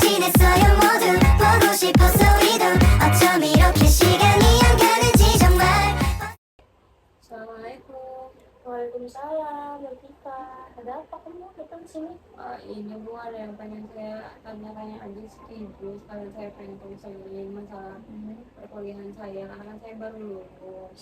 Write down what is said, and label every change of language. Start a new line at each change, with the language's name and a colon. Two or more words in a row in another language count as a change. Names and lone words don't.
Korean: 있어요 모두 보고 싶어서 이도 어쩜 이렇게 시간이 안 가는지 정말.
Indonesian: Assalamualaikum. Waalaikumsalam, Latifah. Ada apa kamu datang sini? Ini Bu ada yang pengen saya tanya-tanya aja sih ke Ibu. Sekalian saya pengen konseling masalah perkuliahan saya karena kan saya baru lulus.